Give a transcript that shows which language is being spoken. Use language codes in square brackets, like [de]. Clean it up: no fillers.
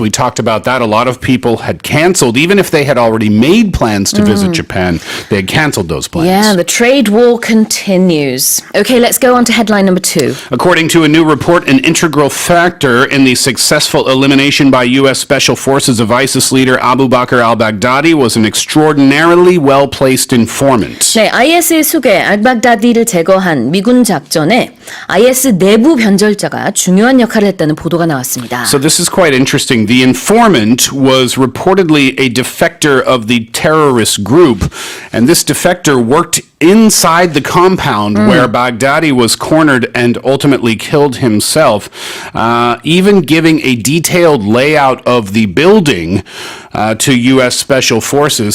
[en] We talked about that. A lot of people had canceled, even if they had already made plans to visit Japan, they had canceled those plans. Yeah, the trade war continues. Okay, let's go on to headline number 2. According to a new report, an integral factor in the successful elimination by U.S. Special Forces of ISIS leader Abu Bakr al-Baghdadi was an extraordinarily well-placed informant. [ko] 네, IS의 수계 알박다디를 제거한 미군 작전에 IS 내부 변절자가 중요한 역할을 했다는 보도가 나왔습니다. [en] So this is quite interesting. The informant was reportedly a defector of the terrorist group, and this defector worked inside the compound where Baghdadi was cornered and ultimately killed himself, even giving a detailed layout of the building to U.S. Special Forces.